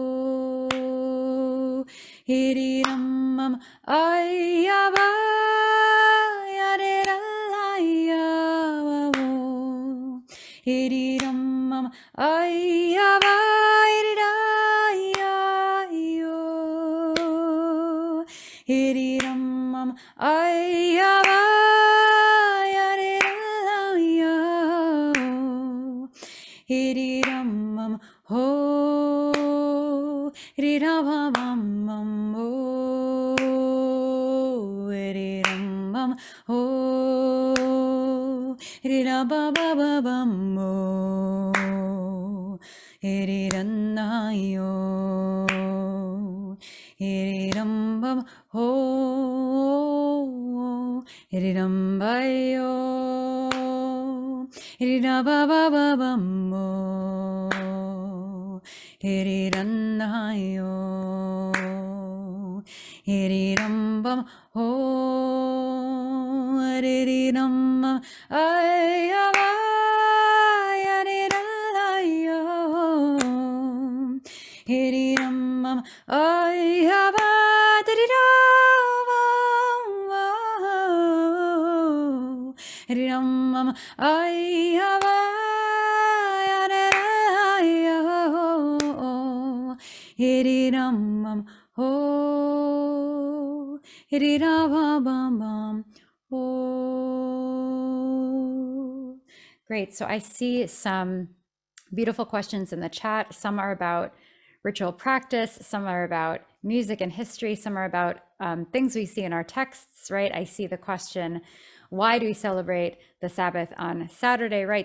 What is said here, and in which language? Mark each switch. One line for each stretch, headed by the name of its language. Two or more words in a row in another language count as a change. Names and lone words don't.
English: oh, hiriram ayaba, yarelaya oh, hiriram ayaba, iriraya yo, hiriram ayaba. Hiriram ho, hiriram ho, hiriram ho, hiriram ba ba ba ba mo, hiriranayo, hiriram ho, hiriram bayo. Hiriram ba ba ba ba mo. Hiriram na yo. Hiriram bam ho. Hiriram ay ay hiriram yo. Hiriram ay ay Ram ay Hiriram ho Hiriram ho. Great. So I see some beautiful questions in the chat. Some are about ritual practice, some are about music and history, some are about things we see in our texts, right? I see the question, why do we celebrate the Sabbath on Saturday, right?